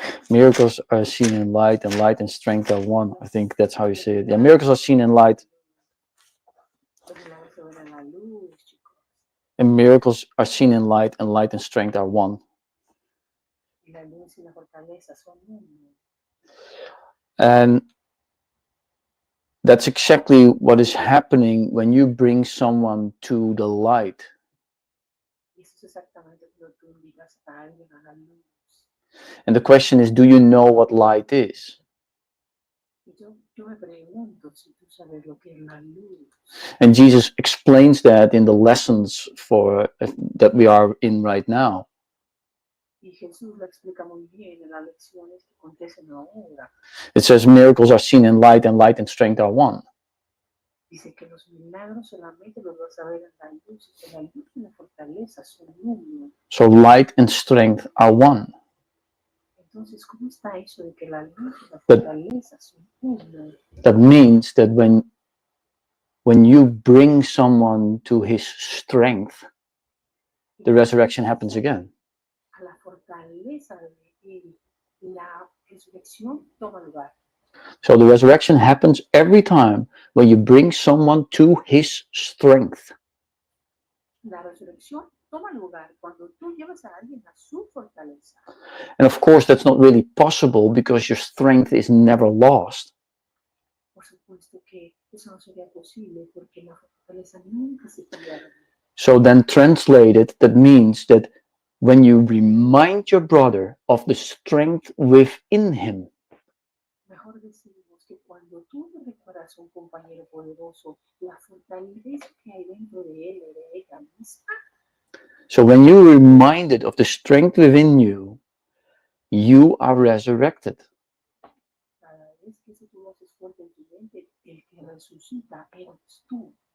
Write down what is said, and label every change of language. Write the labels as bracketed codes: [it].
[en] Miracles are seen in light, and light and strength are one. I think that's how you say it. Yeah, miracles are seen in light, [es] Los milagros se ven en la luz, chicos. [en] and miracles are seen in light, and light and strength are one. [es] Y la luz y la fortaleza son uno. [en] And that's exactly what is happening when you bring someone to the light. [es] Y eso es exactamente cuando tú invitas a alguien a la luz. [en] And the question is, do you know what light is? [es] Y yo me pregunto si tú sabes lo que es la luz. [en] And Jesus explains that in the lessons that we are in right now. [es] Y Jesús lo explica muy bien en las lecciones que acontecen ahora. [en] It says miracles are seen in light, and light and strength are one. [es] Dice que los milagros solamente los vas a ver en la luz, y que la luz y la fortaleza son uno. [en] So light and strength are one. [es] Entonces, ¿cómo está eso de que la luz y la fortaleza son uno? [en] That means that when you bring someone to his strength, the resurrection happens again. [es] A la fortaleza de él, la resurrección toma lugar. [en] So the resurrection happens every time when you bring someone to his strength. [es] La resurrección toma lugar cuando tú llevas a alguien a su fortaleza. [en] And of course, that's not really possible because your strength is never lost. [es] Por supuesto que eso no sería posible porque la fortaleza nunca se pierde. [en] So then translated, that means that when you remind your brother of the strength within him, [es] Mejor decimos que cuando tú le recuerdas a un compañero poderoso la fortaleza que hay dentro de él o de ella misma. [en] so when you're reminded of the strength within you, you are resurrected. [es] Cada vez que eso tú lo haces fuerte en tu mente, el que resucita eres tú.